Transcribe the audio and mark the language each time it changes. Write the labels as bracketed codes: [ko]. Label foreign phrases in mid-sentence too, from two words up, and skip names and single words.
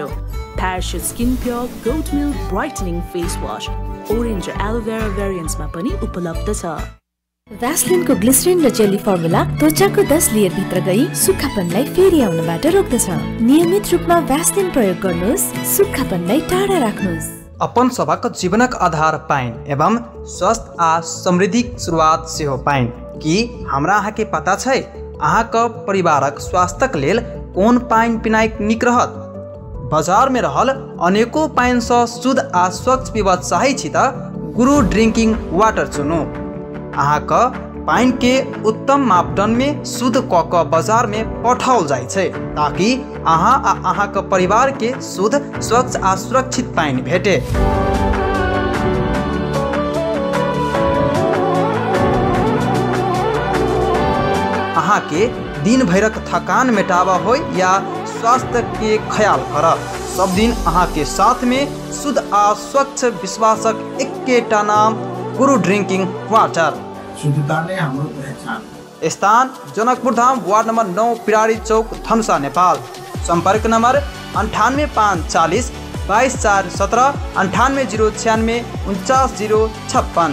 [ne] प्याराशुट स्किन प्योर गोट मिल्क ब्राइटनिङ फेस वाश ओरेन्ज र एलोभेरा भेरिएन्ट्समा पनि उपलब्ध छ। भ्यासलिनको ग्लिसरिन र जेली फर्मुला त्वचाको 10 लेयर भित्र गई सुक्खापनलाई फेरि आउनबाट रोक्दछ। नियमित रूपमा भ्यासलिन प्रयोग गर्नुहोस्, सुक्खापनलाई टाढा राख्नुहोस्। [mai] अपन सबक जीवनक आधार पाइन एवं स्वस्थ आ समृद्धिक शुरुआत सेहो पाइन कि हमरा अहाँ के पता छै अहाँक परिवारक स्वास्थ्यक लेल कोन पाइन पिनाइ नीक रहत। बाजार में रहल अनेको पाइन सँ शुद्ध आ स्वच्छ पीबऽ चाहै छी त गुरु ड्रिंकिंग वाटर चुनू। अहाँक पाइन के उत्तम मापदंड में शुद्ध क के बाजार में पठाओल जाय छै ताकि अहाँ आ अहाँक परिवार के शुद्ध, स्वच्छ आ सुरक्षित पाइन भेटे। अहाँ के दिन भरक थकान मेटावा हो या स्वास्थ्य के ख्याल कर, सब दिन अहाँ के साथ में शुद्ध आ स्वच्छ विश्वासक एकेटा नाम गुरु ड्रिंकिंग वाटर। [ne] शुद्धता ने हाम्रो पहचान। स्थान जनकपुर धाम, वार्ड नंबर 9, पिरारी चौक, धनुषा, नेपाल। संपर्क नंबर 98540 22417 98096 49056।